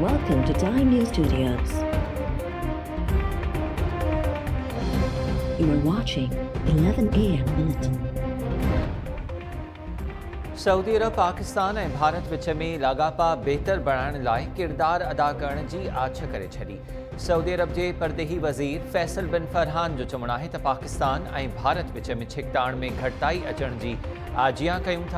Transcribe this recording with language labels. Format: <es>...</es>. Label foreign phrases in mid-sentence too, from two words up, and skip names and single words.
<en>Welcome to Time News Studios. You are watching 11 AM Bulletin.</en> <sd>सऊदी अरब पाकिस्तान ऐं भारत विच में लाॻापा बहितर बणाइण लाइ किरदारु अदा करण जी आछ करे छॾी। सऊदी अरब जे परदेही वज़ीर फैसल बिन फरहान जो चवणु आहे त पाकिस्तान ऐं भारत विच में छिकताण में घटिताई अचण जी आजियां कयूं था।</sd>